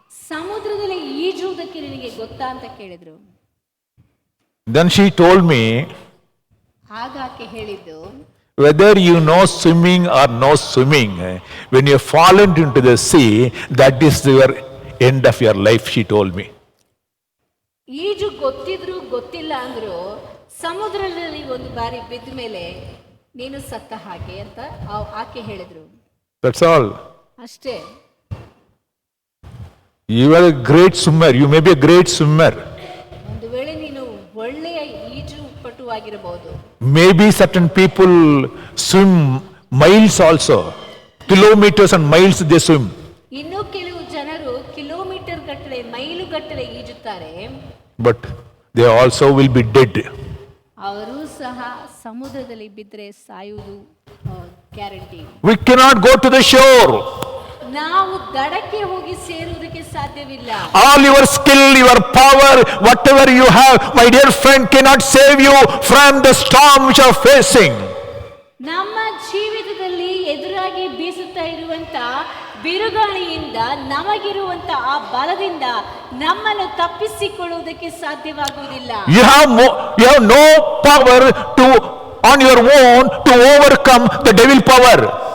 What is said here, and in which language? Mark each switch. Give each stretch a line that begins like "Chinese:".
Kannada: ಸಮುದ್ರದಲ್ಲಿ ಈಜುವುದಕ್ಕೆ ನಿನಗೆ ಗೊತ್ತಾ ಅಂತ ಕೇಳಿದ್ರು.
English: Then she told me,
Kannada: ಆಗ ಆಕೆ ಹೇಳಿದ್ದು,
English: whether you know swimming or no swimming, when you fall into the sea, that is your end of your life, she told me.
Kannada: ಈಜು ಗೊತ್ತಿದ್ರು ಗೊತ್ತಿಲ್ಲ ಅಂದ್ರು ಸಮುದ್ರದಲ್ಲಿ ಒಂದು ಬಾರಿ ಬಿದ್ದ ಮೇಲೆ ನೀನು ಸತ್ತ ಹಾಗೆ ಅಂತ ಆಕೆ ಹೇಳಿದ್ರು.
English: That's all.
Kannada: ಅಷ್ಟೇ.
English: You are a great swimmer. You may be a great swimmer.
Kannada: ಒಂದು ವೇಳೆ ನೀನು ಒಳ್ಳೆಯ ಈಜು ಪಟುವಾಗಿರಬಹುದು.
English: Maybe certain people swim miles also. Kilometers and miles they swim.
Kannada: ಇನ್ನು ಕೆಲವು ಜನರು ಕಿಲೋಮೀಟರ್ ಗಟ್ಟಲೆ ಮೈಲು ಗಟ್ಟಲೆ ಈಜುತ್ತಾರೆ.
English: But they also will be dead.
Kannada: ಅವರು ಸಹ ಸಮುದ್ರದಲ್ಲಿ ಬಿದ್ದರೆ ಸಾಯುವುದು guarantee.
English: We cannot go to the shore.
Kannada: ನಾವು ದಡಕ್ಕೆ ಹೋಗಿ ಸೇರುವುದಕ್ಕೆ ಸಾಧ್ಯವಿಲ್ಲ.
English: All your skill, your power, whatever you have, my dear friend, cannot save you from the storm which you are facing.
Kannada: ನಮ್ಮ ಜೀವಿತದಲ್ಲಿ ಎದುರಾಗಿ ಬೀಸುತ್ತಾ ಇರುವಂತ ಬಿರುಗಾಳಿಯಿಂದ ನಮಗಿರುವಂತ ಆ ಬಲದಿಂದ ನಮ್ಮನ್ನು ತಪ್ಪಿಸಿಕೊಳ್ಳುವುದಕ್ಕೆ ಸಾಧ್ಯವಾಗುವುದಿಲ್ಲ.
English: You have no power to on your own to overcome the devil power.